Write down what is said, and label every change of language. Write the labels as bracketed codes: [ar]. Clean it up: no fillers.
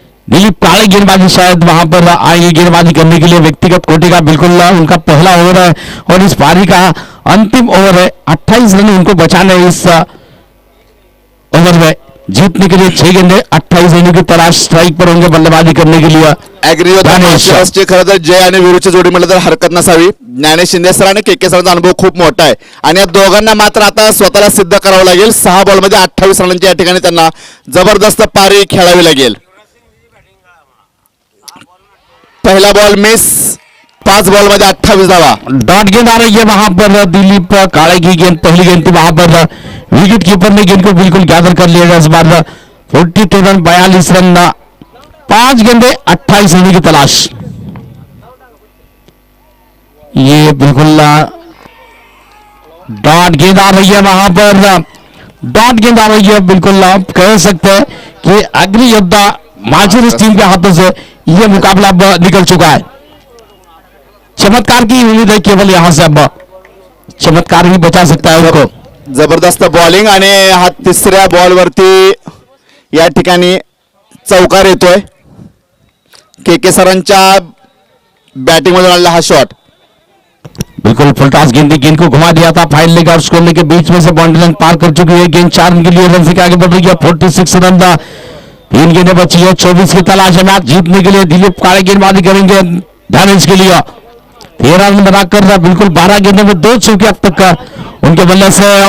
[hi] दिलीप काले गेंदबाजी शायद वहां पर आएंगे गेंदबाजी करने के लिए। व्यक्तिगत कोटि का बिल्कुल उनका पहला ओवर है और इस पारी का अंतिम ओवर है। 28 रन उनको बचाने इस ओवर में। जीतने के लिए 6 गेंदे 28 रनों की तलाश, स्ट्राइक पर होंगे बल्लेबाजी करने के लिए। [mr] ॲग्री मार्शल्सची खरं तर जय आणि वीरूची जोडी म्हटलं तर हरकत नसावी. ज्ञानेश शिंदे सर आणि के सरांचा अनुभव खूप मोठा आहे आणि या दोघांना मात्र आता स्वतःला सिद्ध करावं लागेल. 6 बॉलमध्ये 28 रनांची या ठिकाणी त्यांना जबरदस्त पारी खेळावी लागेल. पहिला बॉल मिस, 5 बॉलमध्ये 28 धावा. [hi] डॉट गेंद आ रही है वहां पर दिलीप काले की गेंद, पहली गेंद थी वहां पर विकेट कीपर ने गेंद को बिल्कुल गैदर कर लिया इस बार। 42 रन 42 रन, 5 गेंदे 28 रन की तलाश। ये बिल्कुल डॉट गेंद आ रही है वहां पर, डॉट गेंद आ रही है। बिल्कुल आप कह सकते हैं कि अग्नि योद्धा मार्शल्स टीम के हाथों से यह मुकाबला अब निकल चुका है। चमत्कार की उम्मीद है केवल यहां से, अब चमत्कार ही बचा सकता है उनको। [mr] जबरदस्त बॉलिंग आणि हा तिसऱ्या बॉलवरती या ठिकाणी चौकार येतोय. के सरांच्या बॅटिंग मधून आलेला हा शॉट [hi] बिल्कुल फुल टॉस गेंद को घुमा दिया था। फाइल लेकर उसको लेके बीच में से बाउंड्री लाइन पार कर चुकी है। गेंद 4 रन के लिए रन से आगे बढ़ रही है। 46 रन, 3 गेंदें बची है, 24 की तलाश है। मैच जीतने के लिए दिलीप काले गेंदबाजी करेंगे। ध्यान इसके लिए 13 रन बनाकर बिल्कुल 12 गेंदों में 2 चौके अब तक उनके बल्ले से।